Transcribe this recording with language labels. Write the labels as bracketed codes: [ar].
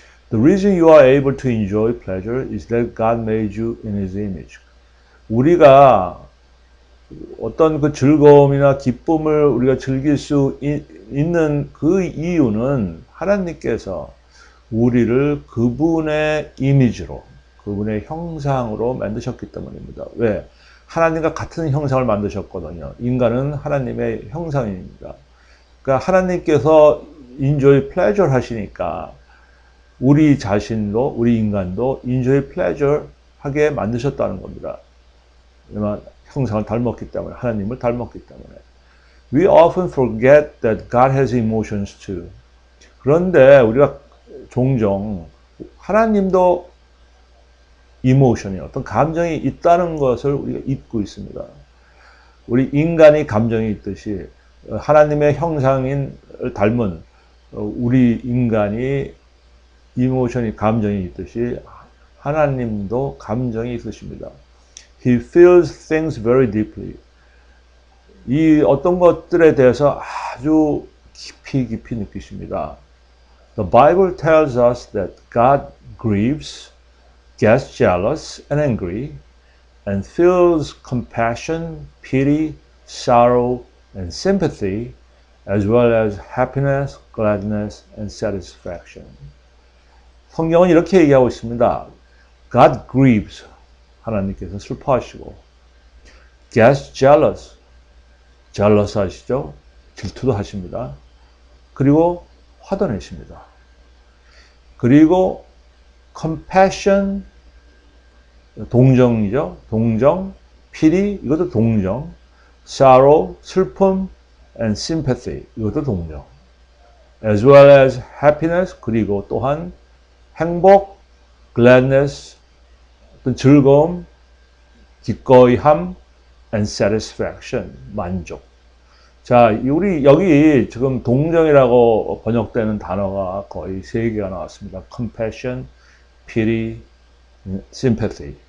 [en] The reason you are able to enjoy pleasure is that God made you in His image. [ko] 우리가 어떤 그 즐거움이나 기쁨을 우리가 즐길 수 있는 그 이유는 하나님께서 우리를 그분의 이미지로, 그분의 형상으로 만드셨기 때문입니다. 왜? 하나님과 같은 형상을 만드셨거든요. 인간은 하나님의 형상입니다. 그러니까 하나님께서 [en] enjoy pleasure [ko] 하시니까 우리 자신도, 우리 인간도 enjoy pleasure 하게 만드셨다는 겁니다. 왜냐면 형상을 닮았기 때문에, 하나님을 닮았기 때문에. [en] We often forget that God has emotions too. [ko] 그런데 우리가 종종 하나님도 이모션이 어떤 감정이 있다는 것을 우리가 잊고 있습니다. 우리 인간이 감정이 있듯이 하나님의 형상인 닮은 우리 인간이 이모션이 감정이 있듯이 하나님도 감정이 있으십니다. [en] He feels things very deeply. [ko] 이 어떤 것들에 대해서 아주 깊이 느끼십니다. [en] The Bible tells us that God grieves, gets jealous and angry, and feels compassion, pity, sorrow, and sympathy, as well as happiness, gladness, and satisfaction. [ko] 성경은 이렇게 얘기하고 있습니다. [en] God grieves, [ko] 하나님께서 슬퍼하시고, [en] gets jealous, jealous 하시죠? [ko] 질투도 하십니다. 그리고 화도 내십니다. 그리고 compassion, 동정이죠. 동정, pity, 이것도 동정, sorrow, 슬픔, and sympathy, 이것도 동정. [en] as well as happiness, [ko] 그리고 또한 행복, gladness, 어떤 즐거움, 기꺼이함, and satisfaction, 만족. 자, 우리 여기 지금 동정이라고 번역되는 단어가 거의 3개가 나왔습니다. [en] compassion, pity, sympathy.